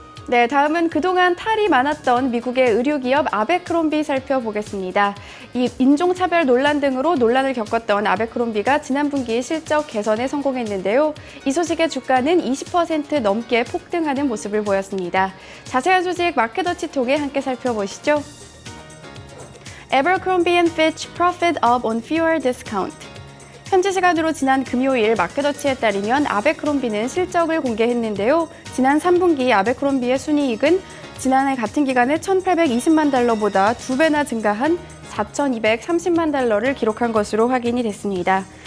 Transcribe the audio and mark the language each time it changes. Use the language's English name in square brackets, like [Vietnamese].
[Korean] 네, 다음은 그동안 탈이 많았던 미국의 의류기업 아베크롬비 살펴보겠습니다. 이 인종차별 논란 등으로 논란을 겪었던 아베크롬비가 지난 분기 실적 개선에 성공했는데요. 이 소식의 주가는 20% 넘게 폭등하는 모습을 보였습니다. 자세한 소식 마켓워치 통해 함께 살펴보시죠. [English] Abercrombie Fitch profit up on fewer discount. [Korean] 현지 시간으로 지난 금요일 마켓워치에 따르면 아베크롬비는 실적을 공개했는데요. 지난 3분기 아베크롬비의 순이익은 지난해 같은 기간에 1,820만 달러보다 2배나 증가한 4,230만 달러를 기록한 것으로 확인이 됐습니다.